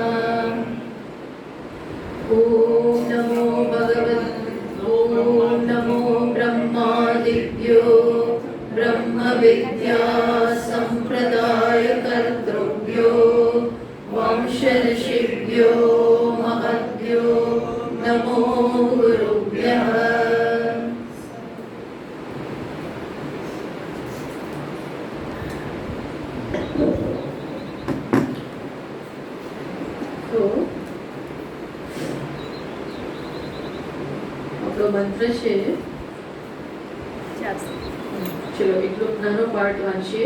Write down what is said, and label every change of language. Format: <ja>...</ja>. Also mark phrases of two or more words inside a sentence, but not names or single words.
<sa>ॐ नमो ॐ नमो ब्रह्मादिभ्यो ब्रह्मविद्या सम्प्रदायकर्तृभ्यो वंशऋषिभ्यो महद्भ्यो नमो गुरुभ्यः।</sa> <gu>આપણો મંત્ર છે, ચલો એટલો નાનો પાર્ટ વાંચીએ.</gu>